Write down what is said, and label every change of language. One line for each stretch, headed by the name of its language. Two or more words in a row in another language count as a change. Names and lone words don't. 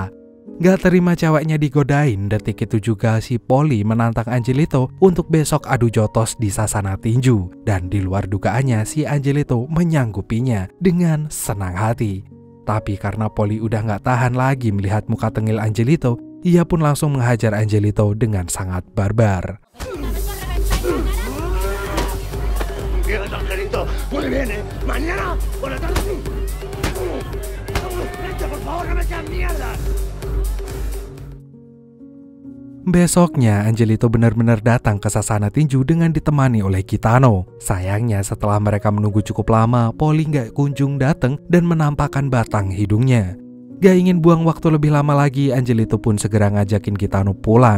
Indonesian: Gak terima ceweknya digodain, detik itu juga si Polly menantang Angelito untuk besok adu jotos di sasana tinju. Dan di luar dugaannya si Angelito menyanggupinya dengan senang hati. Tapi karena Polly udah gak tahan lagi melihat muka tengil Angelito, ia pun langsung menghajar Angelito dengan sangat barbar.
Spanish: Muy bien, mañana por la tarde. Por favor, no me seas mierda.
Indonesian: Besoknya, Angelito benar-benar datang ke sasana tinju dengan ditemani oleh Gitano. Sayangnya setelah mereka menunggu cukup lama, Polly nggak kunjung datang dan menampakkan batang hidungnya. Gak ingin buang waktu lebih lama lagi, Angelito pun segera ngajakin Gitano pulang.